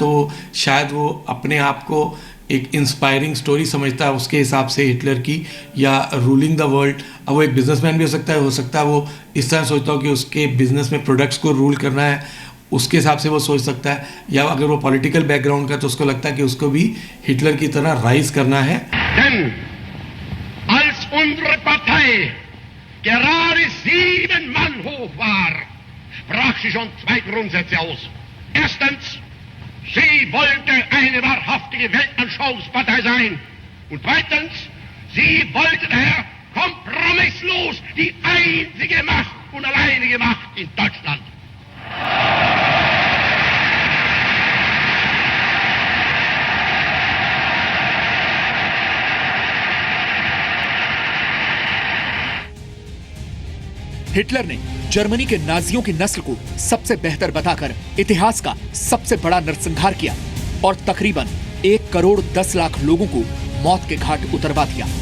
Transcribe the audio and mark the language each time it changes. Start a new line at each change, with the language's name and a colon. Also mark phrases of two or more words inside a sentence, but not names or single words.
Hindi: तो शायद वो अपने आप को एक
English: inspiring story
Hindi: समझता है उसके हिसाब से हिटलर की, या
English: ruling the world.
Hindi: अब वो एक बिजनेसमैन भी हो सकता है वो इस तरह सोचता हो कि उसके बिजनेस में प्रोडक्ट्स को रूल करना है, उसके हिसाब से वो सोच सकता है। या अगर वो
English: political background
Hindi: का तो उसको लगता है कि उसको भी हिटलर की तरह राइज करना है।
German: Als unsere Partei gerade 7 Mann hoch war, sprach sie schon 2 Grundsätze aus. Erstens, sie wollte eine wahrhaftige Weltanschauungspartei sein. Und zweitens, sie wollte daher kompromisslos die einzige Macht und alleinige Macht in Deutschland.
Hindi: हिटलर ने जर्मनी के नाजियों की नस्ल को सबसे बेहतर बताकर इतिहास का सबसे बड़ा नरसंहार किया और तकरीबन 1,10,00,000 लोगों को मौत के घाट उतरवा दिया।